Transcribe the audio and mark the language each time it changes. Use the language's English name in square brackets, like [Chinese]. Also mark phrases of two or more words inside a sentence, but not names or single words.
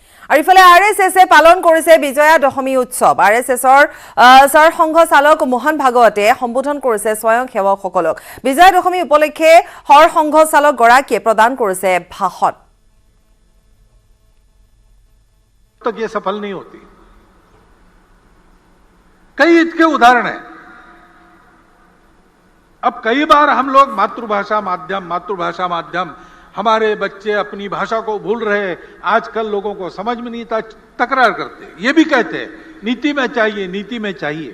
[Assamese] আৰু ইফালে আৰএছএছে পালন কৰিছে বিজয়া দশমী উৎসৱ। আৰএছএছৰ সৰসংঘ চালক মোহন ভাগৱতে সম্বোধন কৰিছে স্বয়ং সেৱকসকলক। বিজয়া দশমী উপলক্ষে সৰসংঘ চালক গৰাকীয়ে প্ৰদান কৰিছে ভাষণ। [Hindi] तक ये सफल नहीं होती। कई इसके उदाहरण हैं। अब कई बार हम लोग मातृभाषा माध्यम हमारे बच्चे अपनी भाषा को भूल रहे, आजकल लोगों को समझ में नहीं था, तकरार करते, ये भी कहते हैं नीति में चाहिए।